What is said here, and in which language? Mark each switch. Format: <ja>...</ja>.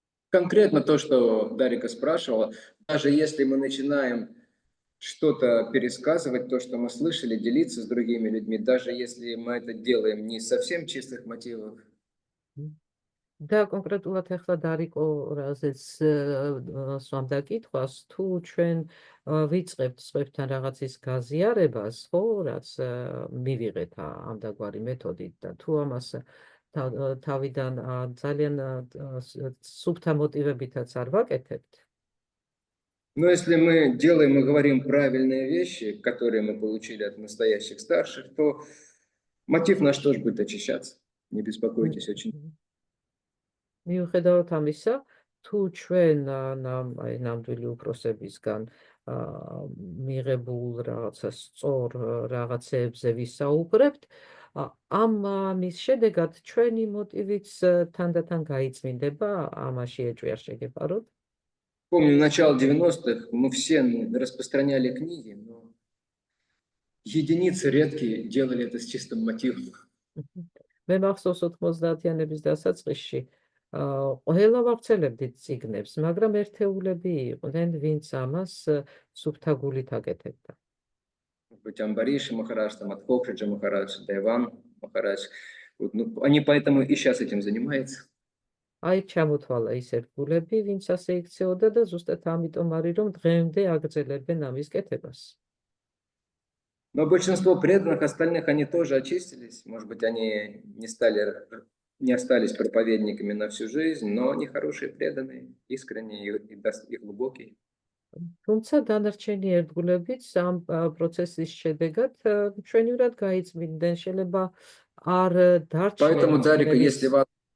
<ru>Конкретно то, что Дарика спрашивала, даже если мы начинаем что-то пересказывать, то, что мы слышали, делиться с другими людьми, даже если мы это делаем не совсем чистых мотивов.</ru> <ka>და კონკრეტულად ახლა დარიკო რაზეც სვამდა კითხვას, თუ ჩვენ ვიწყებთ სხვებთან რაღაცის გაზიარებას, ხო, რაც მივიღეთ ამდაგვარი მეთოდით და თუ ამას თავიდან ძალიან სუფთა მოტივებითაც არ ვაკეთებთ.</ka> <ru>Но если мы делаем и говорим правильные вещи, которые мы получили от настоящих старших, то мотив наш тоже будет очищаться. Не беспокойтесь очень.</ru> <ka>მიუხედავად ამისა, თუ ჩვენ ნამდვილი უფროსებისგან მიღებულ რაღაცა სწორ რაღაცებზე ვისაუბრებთ, ამის შედეგად ჩვენი მოტივიც თანდათან გაიწმინდება, ამაში ეჭვი არ შეგეპაროთ.</ka> <ru>Помню, начало 90-х мы все распространяли книги, но единицы редкие делали это с чистым мотивом.</ru> <ka>მე მახსოვს 90-იანების დასაწყისში ყველა ვავრცელებდით წიგნებს, მაგრამ ერთეულები იყვნენ, ვინც ამას სუფთა გულით აკეთებდა.</ka> <ru>Амбариши Махарадж, Адхокшиджа Махарадж, Дайван Махарадж. Они поэтому и сейчас этим занимаются.</ru> <ka>აი ჩამოთვალა ის ერთგულები, ვინც ასე იქცეოდა და ზუსტად ამიტომ არის, რომ დღემდე აგრძელებენ ამის კეთებას.</ka> <ru>Но большинство преданных остальных, они тоже очистились. Может быть, они не остались проповедниками на всю жизнь, но они хорошие, преданные, искренние и глубокие.</ru> <ka>თუმცა დანარჩენი ერთგულებიც ამ პროცესის შედეგად ჩვენივრად გაიწმინდნენ, შეიძლება არ</ka> <ru>Поэтому, Дарика, если вас...</ru>